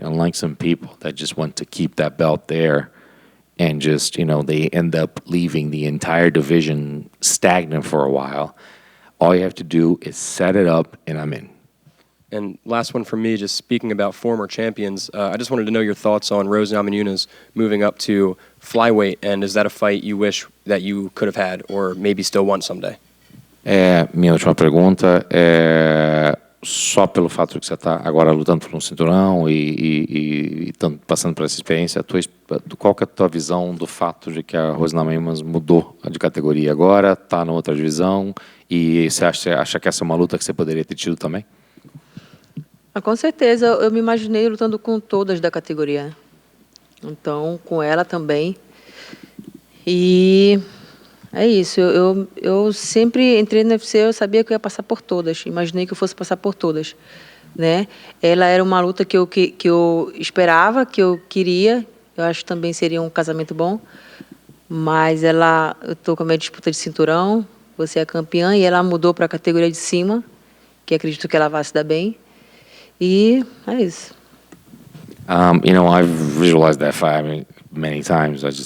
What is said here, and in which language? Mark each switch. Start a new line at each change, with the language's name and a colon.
English: Unlike some people that just want to keep that belt there, and just they end up leaving the entire division stagnant for a while. All you have to do is set it up, and I'm in. And last one from me, just speaking about former champions, I just wanted to know your thoughts on Rosa Namajunas moving up to flyweight, and is that a fight you wish that you could have had or maybe still want someday?
Portuguese: Minha última pergunta é só pelo fato de que você está agora lutando por um cinturão e passando por essa experiência, qual que é a tua visão do fato de que a Rosa Namajunas mudou de categoria agora, está na outra divisão, e você acha que essa é uma luta que você poderia ter tido também? Com certeza, eu me imaginei lutando com todas da categoria. Então, com ela também. E é isso. Eu sempre entrei no UFC, eu sabia que eu ia passar por todas. Imaginei que eu fosse passar por todas, né? Ela era uma luta que eu esperava, que eu queria. Eu acho que também seria um casamento bom. Mas eu estou com a minha disputa de cinturão, você é campeã, e ela mudou para a categoria de cima, que acredito que ela vai se dar bem. E é isso.
English: I've visualized that fight many times.